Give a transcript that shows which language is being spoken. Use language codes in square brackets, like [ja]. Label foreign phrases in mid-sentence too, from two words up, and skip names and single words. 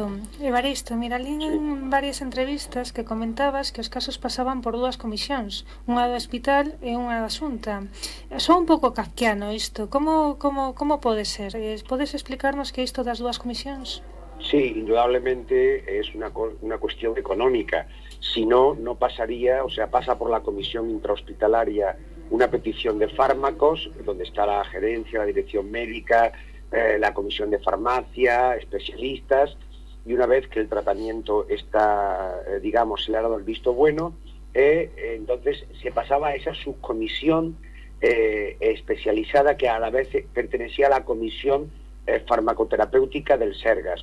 [gl] Evaristo, mira, lín en varias entrevistas que comentabas que os casos pasaban por 2 comisións, unha do hospital e unha da Xunta. Son un pouco kafkiano isto. Como pode ser? Podes explicarnos que isto das 2 comisións? [es] Sí, indudablemente es una cuestión económica. Si no, no pasaría, o sea, pasa por la comisión intrahospitalaria una petición de fármacos, donde está la gerencia, la dirección médica, la comisión de farmacia, especialistas, y una vez que el tratamiento está, digamos, se le ha dado el visto bueno, entonces se pasaba a esa subcomisión especializada que a la vez pertenecía a la comisión farmacoterapéutica del Sergas.